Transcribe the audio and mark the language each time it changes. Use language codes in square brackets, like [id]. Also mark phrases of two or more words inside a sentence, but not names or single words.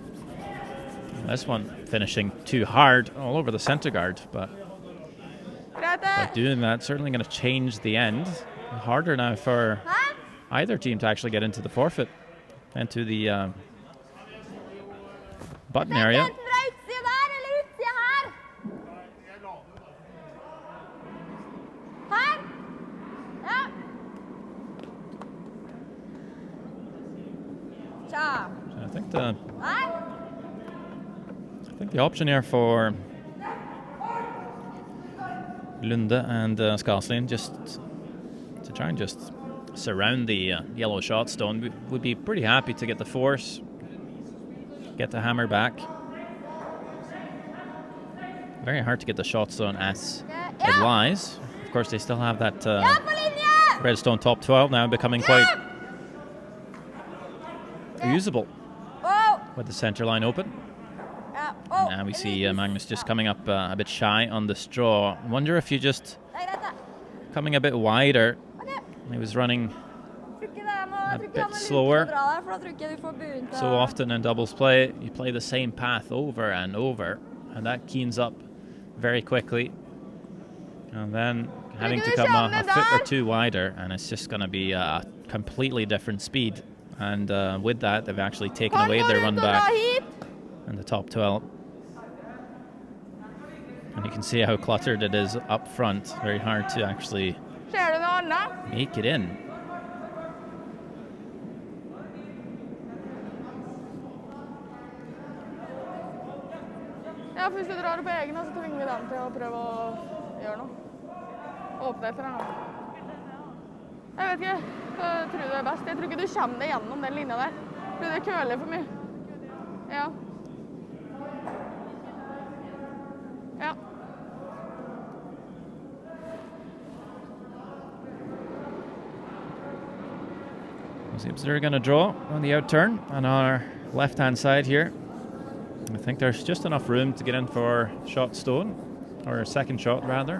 [en] This one finishing too hard all over the center guard, but [no] Greit. [en] But doing that certainly going to change the end. Harder now for either team to actually get into the forfeit and to the button area. [no] Enten fra utsida der eller utsida her. Her. Ja. Tja. [en] So I think [no] Nei. [en] the option here for Lunde and Skaslien just to try and just surround the yellow shot stone. We would be pretty happy to get the force, get the hammer back. Very hard to get the shot stone as it lies. Of course, they still have that [no] Ja, på linje! [en] redstone top 12 now becoming quite usable Wow. with the center line open. [no] Ja. Oh. [en] Now we see Magnus just coming up a bit shy on the straw. Wonder if you just [no] Det er greit, da. [en] coming a bit wider. Ok. He was running [no] Tror ikke det er noe, [en] A [no] tror ikke [en] bit [no] han er [en] slower. [no] lurt å dra der, for da tror ikke du får buen til [en] so often in doubles play. You play the same path over and over, and that keens up very quickly. And then having to come a foot or two wider, and it's just going to be a completely different speed. And with that, they've actually taken away their run back in the top 12. And you can see how cluttered it is up front. Very hard to actually [no] Ser du noe annet? [en] make it in. [no] Ja, for hvis du drar det på egen, så tvinger vi dem til å prøve å gjøre noe. Åpne etter den. Jeg vet ikke. Jeg tror det er best. Jeg tror ikke du kommer deg gjennom den linja der. Fordi det køler for mye. Ja. Ja. [en] Seems they're going to draw on the out turn on our left-hand side here. I think there's just enough room to get in for shot stone, or a second shot rather.